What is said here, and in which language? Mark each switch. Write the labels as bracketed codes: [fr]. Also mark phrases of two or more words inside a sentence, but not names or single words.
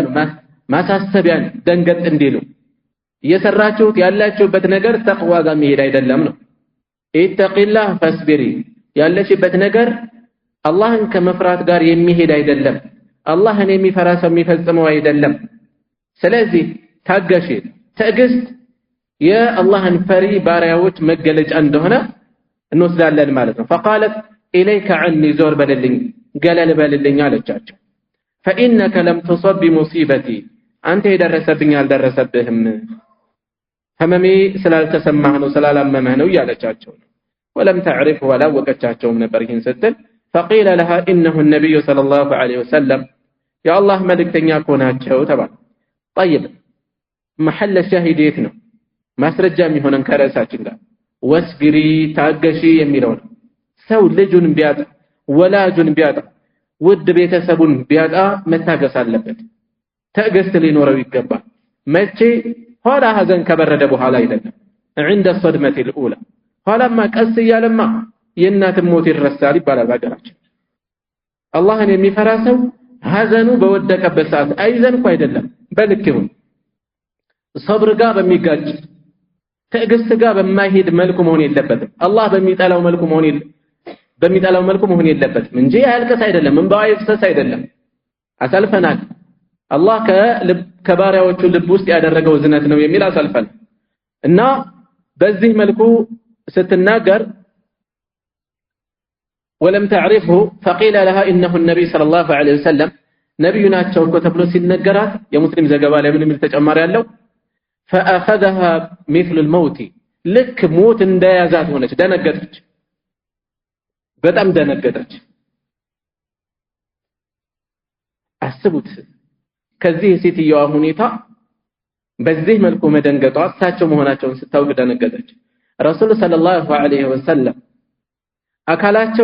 [am] ማሳሰቢያን ደንገጥ እንዲሉ እየሰራችሁት ያላችሁበት ነገር ተቅዋ ጋር መሄድ አይደለም ነው [ar] اتقي الله فاصبري [am] ያለችበት ነገር አላህን ከመፍራት ጋር የሚሄድ አይደለም አላህን የሚፈራ ሰው የሚፈጽመው አይደለም ስለዚህ ታገሺ ትዕግስት የአላህን ፈሪ ባሪያዎች መገለጫ እንደሆነ እንወስዳለን ማለት ነው [ar] فقالت اليك عني زور [am] በልልኝ ገለል በልልኝ አለቻቸው [ar] فانك لم تصب بمصيبتي [am] አንተ የደረሰብኝ አልደረሰብህም ህመሜ ስላልተሰማህ ነው ስላላመመህ ነው ያለቻቸው [ar] ولم تعرف ولا [am] ወቀቻቸውም ነበር ይህን ስትል [ar] فقيل لها انه النبي صلى الله عليه وسلم يا الله [am] መልእክተኛ ኮናቸው ተባለ [ar] طيب محل الشاهد [am] የት ነው ማስረጃ የሚሆነን ከራሳችን ጋር ወስቢሪ ታገሺ የሚለው ነው ሰው ልጁን ቢያጣ ወላጁን ቢያጣ ውድ ቤተሰቡን ቢያጣ መታገስ አለበት ትዕግስት ሊኖረው ይገባል መቼ ኋላ ሐዘን ከበረደ በኋላ አይደለም [ar] عند الصدمة الأولى [am] ኋላማ ቀስ ያለማ የእናት ሞት ይረሳል ይባላል ባገራችን አላህን የሚፈራ ሰው ሐዘኑ በወደቀበት ሰዓት አይዘን እኮ አይደለም በልክ ይሁን ሶብር ጋር በሚጋጭ ትዕግስት ጋር በማይሄድ መልኩ መሆን የለበትም አላህ በሚጠላው መልኩ መሆን የለበትም እንጂ ያልከስ አይደለም እንባው ይፍሰስ አይደለም አሳልፈናል አላህ ከባሪያዎቹ ልብ ውስጥ ያደረገው ዝነት ነው የሚል አሳልፈን እና በዚህ መልኩ ስትናገር [ar] ولم تعرفه فقيل لها انه النبي صلى الله عليه وسلم نبينا [am] ተብሎ ተብሎ ሲነገራት የሙስሊም ዘገባ ላይ ምንም ተጨማሪ ያለው [ar] فاخذها مثل الموت [am] ልክ ሞት እንደያዛት ሆነች ደነገጠች በጣም ደነገጠች አስቡት ከዚህ ሴትየዋ ሁኔታ በዚህ መልኩ መደንገጧ እሳቸው መሆናቸውን ስታውቅ ደነገጠች [ar] رسول صلى الله عليه وسلم [am] አካላቸው